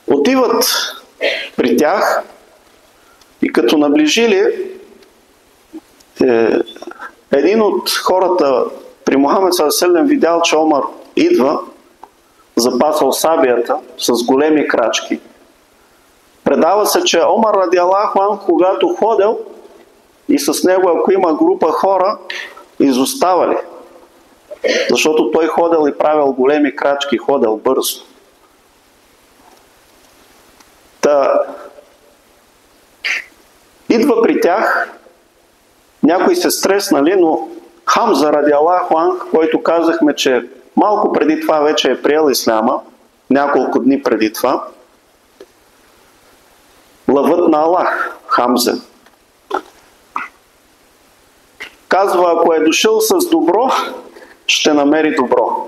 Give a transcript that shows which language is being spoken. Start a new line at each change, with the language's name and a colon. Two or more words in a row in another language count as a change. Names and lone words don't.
Bulgarian: Отиват при тях и като наближили, един от хората при Мухамед ﷺ видял, че Омар идва, запасал сабията с големи крачки. Предава се, че Омар
Arabic: رضي الله عنه,
Bulgarian: когато ходил и с него, ако има група хора, изоставали. Защото той ходил и правил големи крачки, ходил бързо. Идва при тях, някои се стреснали, но Хамза
Arabic: رضي الله عنه,
Bulgarian: който казахме, че малко преди това вече е приел исляма, няколко дни преди това, лъвът на Аллах, Хамза. Казва, ако е дошъл с добро, ще намери добро.